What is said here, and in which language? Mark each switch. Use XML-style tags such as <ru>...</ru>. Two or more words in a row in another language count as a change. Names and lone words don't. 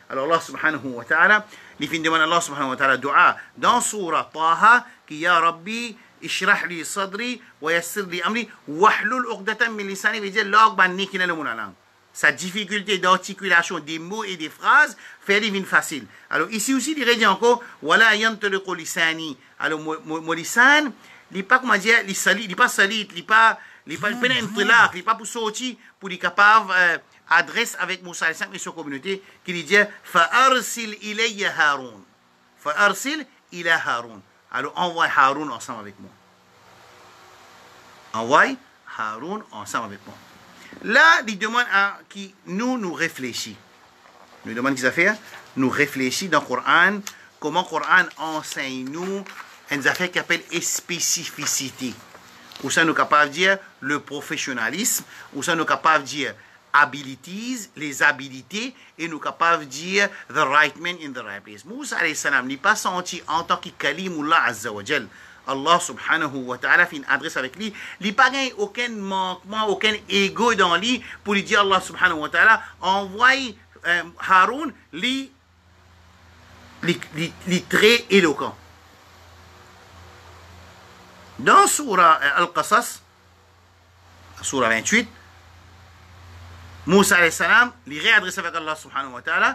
<fr>Alors</fr> <ar>الله سبحانه وتعالى,</ar> <fr>il fait demander</fr> <ar>الله سبحانه وتعالى</ar> <fr>dua dans Surah Taha, qui</fr> <ar>يا ربي, اشرح لي صدري ويسر لي امري واحلل عقدة من لساني</ar> <fr>veut dire l'orgue banni qui est le langue. Sa difficulté d'articulation des mots et des phrases fait divine facile. Alors ici aussi il dit encore</fr> <ar>ولا ينطلق لساني.</ar> <fr>Alors mon lisan, il pas comment dire, il pas salit, il pas intilaq, il pas pour sortir pour être capable adresse avec Moussa et sa communauté qui lui dit</fr> <ar>فأرسل إلي</ar> <fr>Haroun.</fr> <ar>فأرسل إلى هارون.</ar> <fr>Alors envoie Haroun ensemble avec moi. Envoie Haroun ensemble avec moi. Là, il demande à qui nous réfléchissons. Nous demande qu'ils a fait, nous réfléchissons dans le Coran, comment le Coran enseigne nous une affaire qui appelle spécificité. Ou ça nous capable de dire le professionnalisme, ou ça nous capable de dire abilities, les habilités, et nous capables de dire</fr> <en>the right man in the right place.</en> <fr>Moussa</fr> <ar>عليه السلام</ar> <fr>n'est pas senti en tant que</fr> <ar>كليم الله عز وجل. الله سبحانه وتعالى</ar> <fr>fait une adresse avec lui. Il n'a pas aucun manquement, aucun ego dans lui pour lui dire</fr> <ar>الله سبحانه وتعالى</ar> <fr>envoie Haroun les très éloquent. Dans Surah Al-Qasas, Surah 28, Moussa</fr> <ar>عليه السلام,</ar> <fr>il réadresse avec</fr> <ar>الله سبحانه وتعالى.</ar>